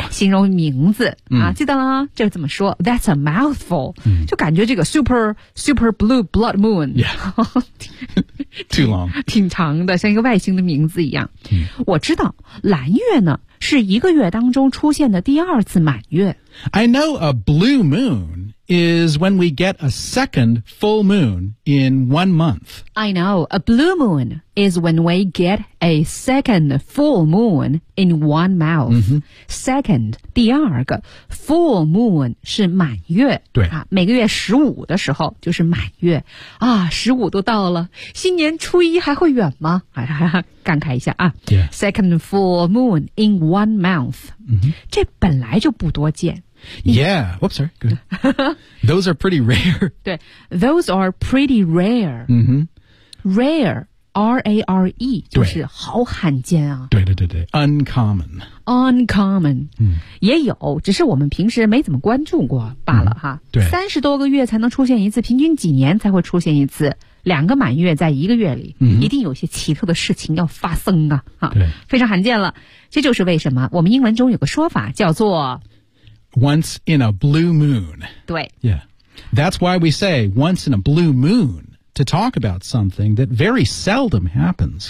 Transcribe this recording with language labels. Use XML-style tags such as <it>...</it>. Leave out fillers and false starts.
<zh>形容名字、mm. 啊，记得了吗？这怎么说 ?</zh> <en>That's a mouthful.、 Mm.</en> <zh>就感觉这个</zh> <en>super, super blue blood moon. Yeah. Too long.</en> <zh>挺长的，像一个外星的名字一样。 Mm. 我知道蓝月呢是一个月当中出现的第二次满月。</zh> <en>I know a blue moon is when we get a second full moon in one month. I know a blue moon is when we get a second full moon in one month.、 Mm-hmm. Second,</en> <zh>第二个</zh> <en>full moon</en> <zh>是满月。对、啊、每个月十五的时候就是满月。啊，十五都到了，新年初一还会远吗？感慨一下啊、</zh> <en>yeah. Second full moon in one month.、 Mm-hmm.</en> <zh>这本来就不多见。</zh> <en>Yeah, whoops, sorry, good. Those are pretty rare. 对 those are pretty rare.、 Mm-hmm.</en> <zh>Rare, R-A-R-E, 就是好罕见啊。对对对对 uncommon.</zh> <en>Uncommon.、嗯、</en> <zh>也有只是我们平时没怎么关注过罢了哈。嗯、对。三十多个月才能出现一次，平均几年才会出现一次。两个满月在一个月里、嗯、一定有些奇特的事情要发生 啊。对。非常罕见了。这就是为什么我们英文中有个说法叫做</zh> <en>Once in a blue moon.</en> <zh>对</zh> <en>Yeah. That's why we say once in a blue moon to talk about something that very seldom happens.</en>